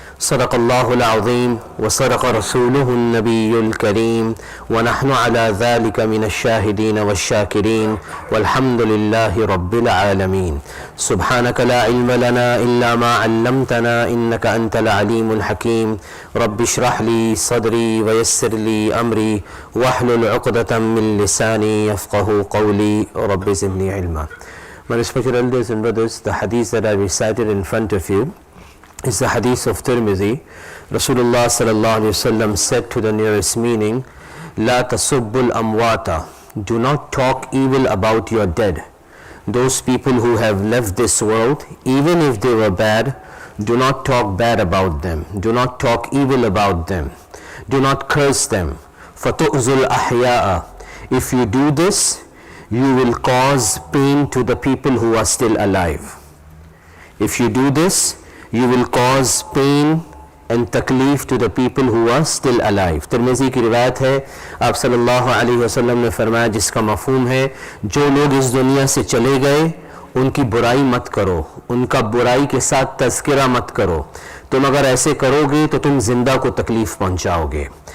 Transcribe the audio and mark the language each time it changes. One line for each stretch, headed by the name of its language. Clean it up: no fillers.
Arabic: صدق الله العظيم وصدق رسوله النبي الكريم ونحن على ذلك من الشاهدين والشاكرين والحمد لله رب العالمين سبحانك لا علم لنا إلا ما علمتنا إنك أنت العليم الحكيم رب اشرح لي صدري ويسر لي أمري واحلل عقدة من لساني يفقه قولي رب زدني علما.
English: My respected elders and brothers, the hadith that I recited in front of you is the hadith of Tirmidhi. Rasulullah sallallahu alaihi wasallam said to the nearest meaning,
Arabic: La tasubbul amwata,
English: do not talk evil about your dead. Those people who have left this world, even if they were bad, do not talk bad about them. Do not talk evil about them. Do not curse them.
Arabic: Fatu'zul ahya'a.
English: If you do this, you will cause pain to the people who are still alive. If you do this, you will cause pain and taklif to the people who are still alive.
Hindi: Tirmidhi की रिवायत है, आप सल्लल्लाहु अलैहि वसल्लम ने फरमाया जिसका मफ़हूम है जो लोग इस दुनिया से चले गए उनकी बुराई मत करो, उनका बुराई के साथ तज़किरा मत करो, तुम अगर ऐसे करोगे तो तुम जिंदा को तकलीफ पहुंचाओगे.